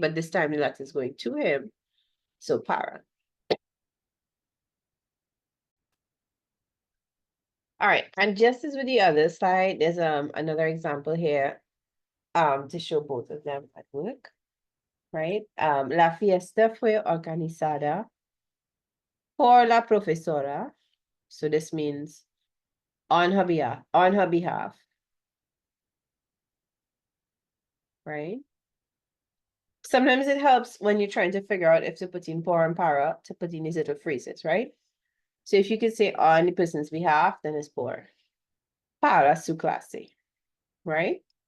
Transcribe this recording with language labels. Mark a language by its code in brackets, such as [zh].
[en] But this time the letter is going to him. So para. All right, and just as with the other side, there's another example here to show both of them at work, right? [es] La fiesta fue organizada por la profesora. [en] So this means on her behalf, right? Sometimes it helps when you're trying to figure out if to put in por and para to put in these little phrases, right? So if you could say on the person's behalf, then it's por. [es] Para su clase, [en] right?